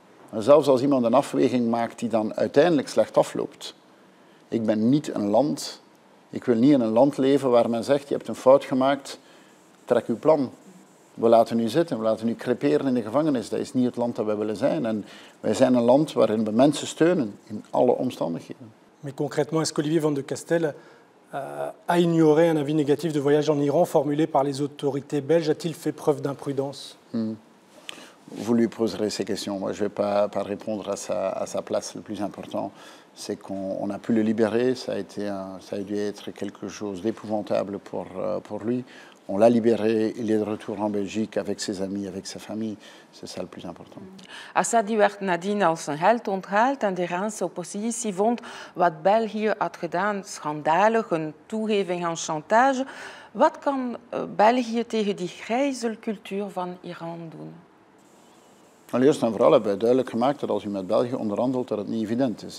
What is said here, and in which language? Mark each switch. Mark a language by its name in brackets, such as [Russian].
[Dutch] Maar zelfs als iemand een afweging maakt die dan uiteindelijk slecht afloopt. Ik wil niet in een land leven waar men zegt, je hebt een fout gemaakt, trek uw plan. We laten u zitten, we laten u creperen in de gevangenis. Dat is niet het land dat wij willen zijn. En wij zijn een land waarin we mensen steunen in alle omstandigheden. [French] Mais concrètement, est-ce qu'Olivier van de Castel a ignoré un avis négatif de voyage en Iran formulé par les autorités belges? A-t-il fait preuve d'imprudence? Vous lui poserez ces questions. Moi, je ne vais pas répondre à sa place. Le plus important, c'est qu'on a pu le libérer. Ça a dû être quelque chose d'épouvantable pour lui. On l'a libéré, il est de retour en Belgique avec ses amis, avec sa famille. C'est ça le plus important. [Dutch] Assadi werd nadien als een held onthaald en de Iraanse oppositie vond wat België had gedaan schandalig, een toegeving aan chantage. Wat kan België tegen die gijzelcultuur van Iran doen? Allereerst en vooral hebben wij duidelijk gemaakt dat als u met België onderhandelt, dat het niet evident is.